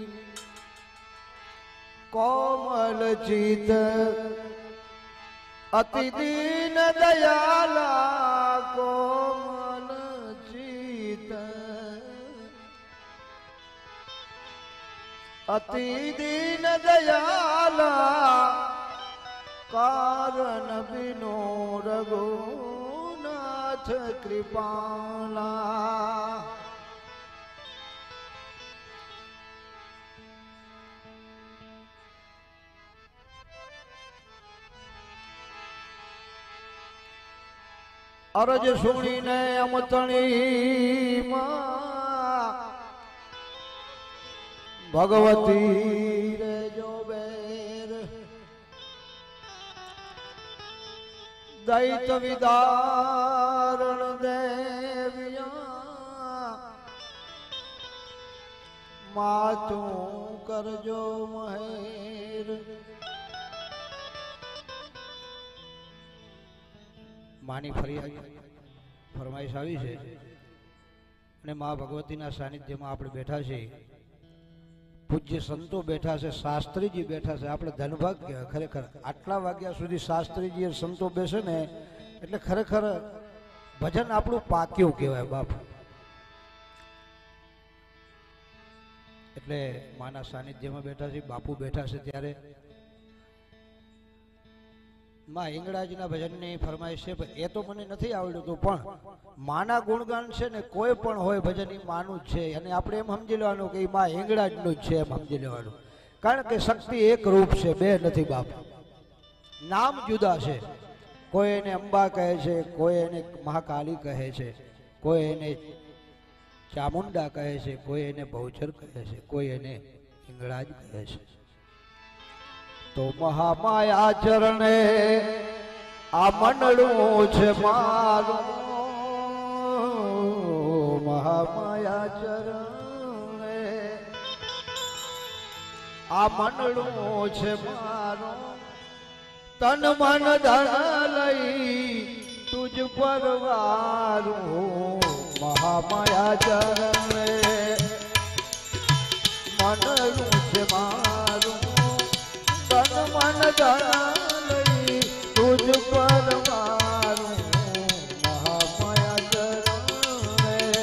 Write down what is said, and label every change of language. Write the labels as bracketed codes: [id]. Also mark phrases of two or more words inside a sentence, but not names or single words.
[hi] कोमल चित अति दीन दयाला, कोमल चित अति दीन दयाला, कारण बिनो रघुनाथ कृपाला। [gu] અરજ સુની ને અમતણી ભગવતી રે જો બેર, દૈત વિદારણ દેવિયા, માતૂ કરજો મહેર। [hi] मानी फरमाइश आई है ने मां भगवती सानिध्य में आप बैठा है। पूज्य संतो बैठा है, शास्त्री जी बैठा है। [gu] આપ ધનભાગ્ય ખરેખર આટલા વાગ્યા સુધી શાસ્ત્રી જી સંતો બેસે ને એટલે ખરેખર ભજન આપણું પાક્યું કહેવાય બાપ। [hi] एटले माना सानिध्य में बैठा है, बापू बैठा है, त्यारे [gu] માં હિંગળાજીના ભજનની [hi] फरमाइश है। [gu] એ તો મને નથી આવડ્યું પણ માના ગુણગાન છે ને કોઈ પણ હોય ભજન ઈ માનું જ છે અને આપણે એમ સમજી લેવાનું કે ઈ માં હિંગળાજનું જ છે એમ સમજી લેવાનું। કારણ કે શક્તિ એક રૂપ છે, બે નથી બાપ। નામ જુદા છે, કોઈ એને અંબા કહે છે, કોઈ એને મહાકાલી કહે છે, કોઈ એને ચામુંડા કહે છે, કોઈ એને બહુચર કહે છે, કોઈ એને હિંગળાજ કહે છે। તો મહામાયા ચરણે આ મંડળું છે મારું, મહામાયા ચરણે આ મંડળું છે મારું। તન મન ધન લઈ તુઝ પર વારૂં, મહામાયા ચરણે મંડળું છે મારું। તન મન ધન લઈ તુઝ પર વારૂં, મહામાયા ચરણે।